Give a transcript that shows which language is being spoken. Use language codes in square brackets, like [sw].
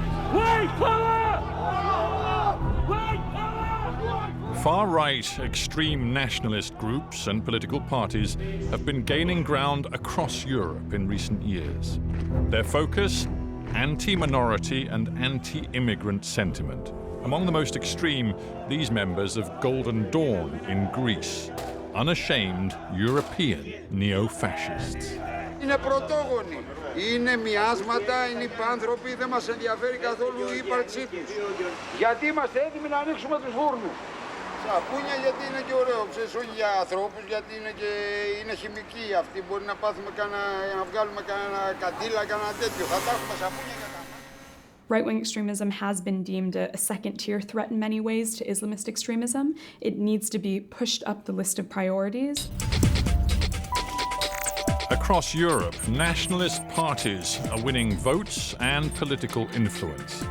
[en] Far-right extreme nationalist groups and political parties have been gaining ground across Europe in recent years. Their focus? Anti-minority and anti-immigrant sentiment. Among the most extreme, these members of Golden Dawn in Greece. Unashamed European neo-fascists. [el] Είναι πρωτόγονοι, είναι μοιάσματα, είναι υπάνθρωποι, δεν μας ενδιαφέρει καθόλου η ύπαρξή τους. Γιατί είμαστε έτοιμοι να ανοίξουμε τους φούρνους. Σαπούνια γιατί είναι και ωραίο, ξέρεις, όχι για ανθρώπους, γιατί είναι χημικοί αυτοί, μπορεί να πάθουμε να βγάλουμε κανένα καντήλα, κανένα τέτοιο, θα τα έχουμε σαπούνια για τα... [en] Right-wing extremism has been deemed a second-tier threat in many ways to Islamist extremism. It needs to be pushed up the list of priorities. Across Europe, nationalist parties are winning votes and political influence.